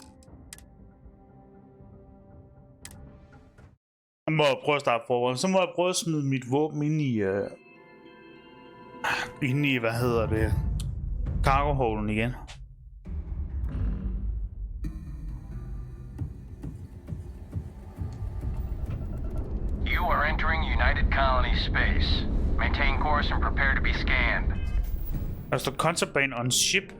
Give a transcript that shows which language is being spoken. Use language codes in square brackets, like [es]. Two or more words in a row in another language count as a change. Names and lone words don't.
[da] Så må jeg prøve at starte forward. Så må jeg prøve at smide mit våben ind i hvad hedder det, cargo-holen igen. [en] You are entering United Colony space. Maintain course and prepare to be scanned. [da] Der står [en] contraband on ship.